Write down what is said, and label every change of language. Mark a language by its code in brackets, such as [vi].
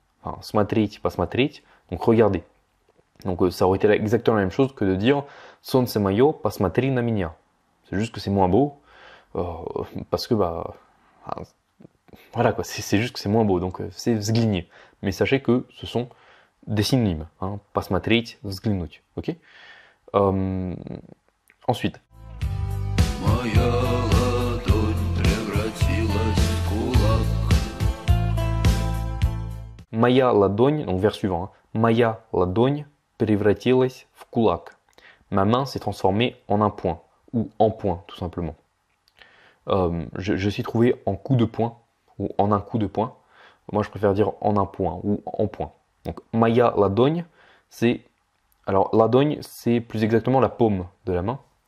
[fr] Enfin, смотреть, pas смотреть, donc regarder. Donc ça aurait été exactement la même chose que de dire [ru] солнце мое, посмотри на меня. [fr] C'est juste que c'est moins beau, parce que voilà quoi, c'est juste que c'est moins beau, donc c'est взгляни. Mais sachez que ce sont des synonymes, hein, [ru] посмотреть, взглянуть, [fr] ok. Ensuite. [ru] Моя ладонь превратилась в кулак. Моя ладонь, [fr] donc vers suivant, hein. [ru] Моя ладонь превратилась в кулак. [fr] Ma main s'est transformée en un poing, ou en poing, tout simplement. Je suis trouvé en coup de poing, ou en un coup de poing. Moi, je préfère dire en un point, ou en point. Donc, [ru] моя ладонь, [fr] c'est... Alors, ладонь, c'est plus exactement la paume de la main.